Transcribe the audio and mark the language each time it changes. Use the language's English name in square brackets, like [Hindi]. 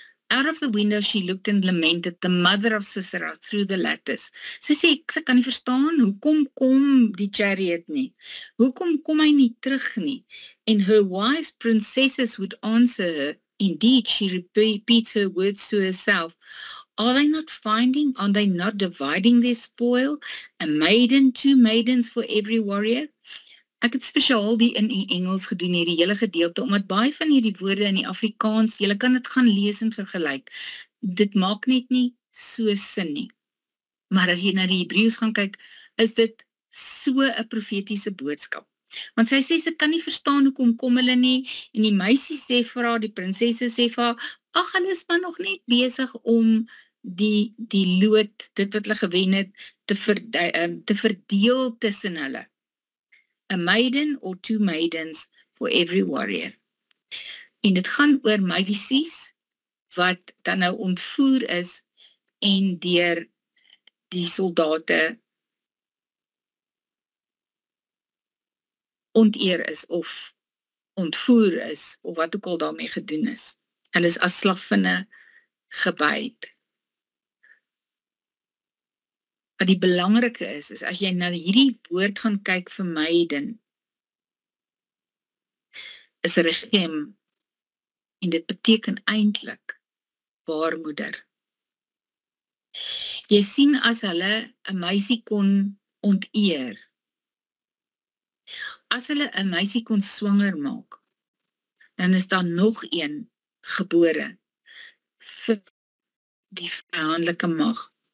[English] Out of the window she looked and lamented, the mother of Sisera, through the lattice. [Afrikaans] Sy sê, ek kan nie verstaan, hoekom kom die chariot nie? Hoekom kom hy nie terug nie? [English] And her wise princesses would answer her, indeed, she repeats her words to herself. Are they not finding, are they not dividing their spoil? A maiden, 2 maidens for every warrior? [Afrikaans] Ek het spesiaal die in Engels gedoen, hierdie hele gedeelte, omdat baie van hierdie woorde in die Afrikaans, julle kan dit gaan lees en vergelyk. Dit maak net nie so sin nie. Maar as jy na die Hebreëus gaan kyk, is dit so 'n profetiese boodskap. Want sy sê, sy kan nie verstaan hoekom kom hulle nie, en die meisie sê vir haar, die prinsesse sê vir haar, ag, hulle is maar nog net besig om die lood, dit wat hulle gewen het, te verdeel tussen hulle. [English] A maiden or two maidens for every warrior. [Afrikaans] En dit gaan oor meisies wat dan nou ontvoer is en deur die soldate onteer is of ontvoer is of wat ook al daarmee gedoen is. Hulle is as slavinne gebyt. Wat die belangrike is as jy na hierdie woord gaan kyk vir maiden, is regem, en dit beteken eintlik baarmoeder. Jy sien as hulle 'n meisie kon onteer, as hulle 'n meisie kon swanger maak, dan is daar nog een gebore vir die vyandelike mag.